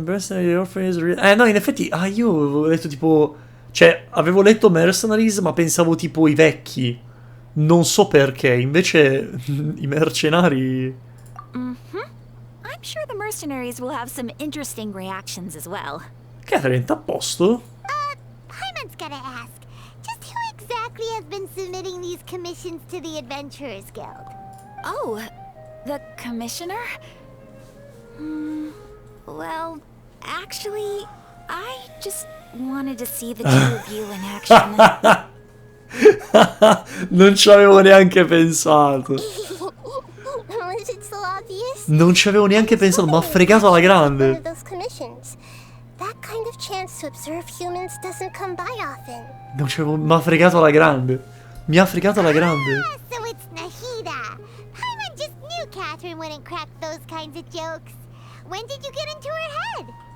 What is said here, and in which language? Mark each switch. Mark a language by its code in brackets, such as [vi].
[it] No, in effetti, io avevo letto tipo... Cioè, avevo letto Mercenaries, ma pensavo tipo i vecchi. Non so perché, invece i mercenari... [en] I'm sure the mercenaries will have some interesting reactions as well. [it] Catherine, t'à a posto? [en] Paimon's gotta ask, just who exactly has been submitting these commissions to the Adventurers Guild? Oh, the commissioner? Well, actually, I just wanted to see the two of you in action. [it] Non ci avevo neanche pensato. [en] Was it so obvious? [it] Non ci avevo neanche pensato, ma ha fregato alla grande. [en] That kind of chance to observe humans doesn't come by often. [it] Non ci avevo... Ma ha fregato alla grande. Mi ha fregato alla grande. [en] Ah, so it's Nahida. Paimon just knew Catherine wouldn't crack those kinds of jokes. When did you get into her head?